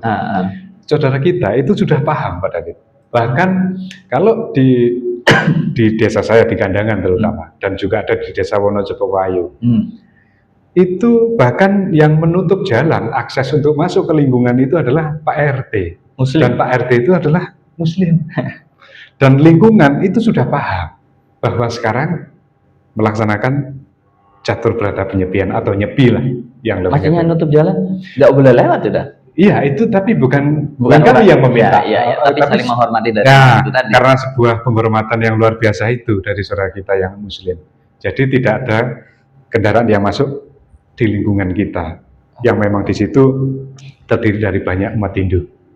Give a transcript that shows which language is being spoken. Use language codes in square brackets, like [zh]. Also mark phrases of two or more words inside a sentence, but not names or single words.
[id] Saudara kita itu sudah paham Pak David. Bahkan kalau di desa saya di Kandangan terutama, dan juga ada di desa Wonojepowayu, itu bahkan yang menutup jalan akses untuk masuk ke lingkungan itu adalah Pak RT. Muslim. Dan Pak RT itu adalah Muslim. Dan lingkungan itu sudah paham bahwa sekarang melaksanakan catur berata penyepian atau nyepi lah yang lebih. Maksudnya nutup jalan nggak boleh lewat sudah? Iya, itu tapi bukan kami yang meminta. Tapi saling menghormati dari itu tadi. Karena sebuah penghormatan yang luar biasa itu dari saudara kita yang Muslim. Jadi tidak ada kendaraan yang masuk di lingkungan kita yang memang di situ terdiri dari banyak umat Hindu.